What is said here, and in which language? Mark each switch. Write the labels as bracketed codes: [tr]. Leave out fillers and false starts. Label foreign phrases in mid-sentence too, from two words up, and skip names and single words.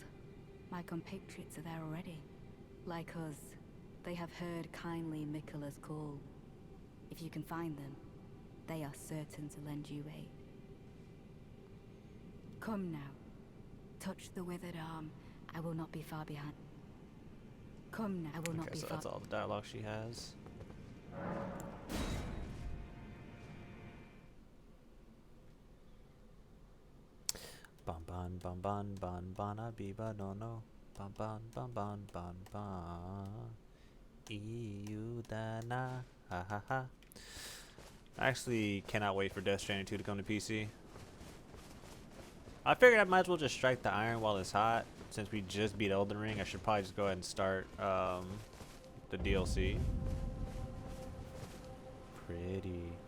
[en] My compatriots are there already. Like us, they have heard kindly Mikola's call. If you can find them, they are certain to lend you aid. Come now. Touch the withered arm. I will not be far behind. Come now. I will not be far. That's all the dialogue she has. Ban ban ban ban ban bana biba no no. Ban ban ban ban ban ban. Iu dana ha ha ha. I actually cannot wait for Death Stranding 2 to come to PC. I figured I might as well just strike the iron while it's hot. Since we just beat Elden Ring, I should probably just go ahead and start the DLC. Pretty.